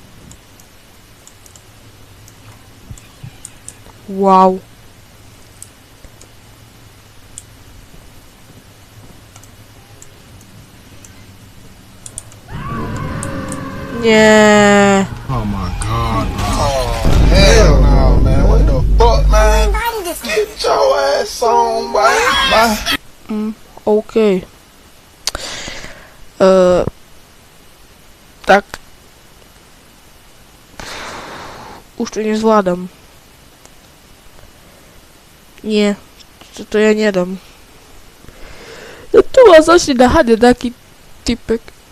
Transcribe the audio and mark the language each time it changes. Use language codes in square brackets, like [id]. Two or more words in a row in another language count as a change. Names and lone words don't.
[en] Wow. [sk] Nie. [en] Oh my god, bro. Oh, hell no, man. What the fuck, man? Get your ass on, boy. Bye. [sk] OK. Tak. Už to nezvládam. Nie. To ja nedám. Tu ma začne naháňať taký typek.